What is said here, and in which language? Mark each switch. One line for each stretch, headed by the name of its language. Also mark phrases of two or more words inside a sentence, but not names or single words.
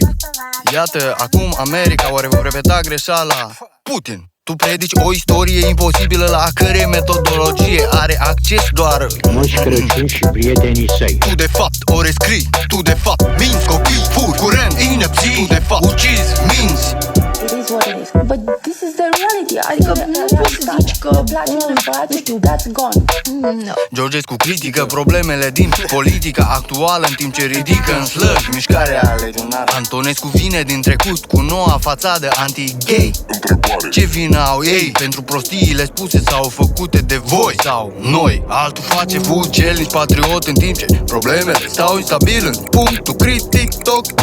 Romanian: Iată, acum America oare va repeta greșeala Putin. Tu predici o istorie imposibilă la a cărei metodologie are acces doar Moș Crăciun și prietenii săi. Tu de fapt o rescrii, tu de fapt minți copii, furi, curent, inepții. Tu de fapt ucizi, minți.
English: It is what it is. But this is the reality.
Romanian: Adică nu poți să zici că unul împărat, nu știu,
English: that's gone. No.
Romanian: Georgescu critică problemele din politica actuală în timp ce ridică în slăg mișcarea legionară. Antonescu vine din trecut cu noua fațadă anti-gay. Ce vină au ei pentru prostiile spuse sau făcute de voi sau noi? Altul face fugelnici patriot în timp ce problemele stau instabil în punctul critic toc.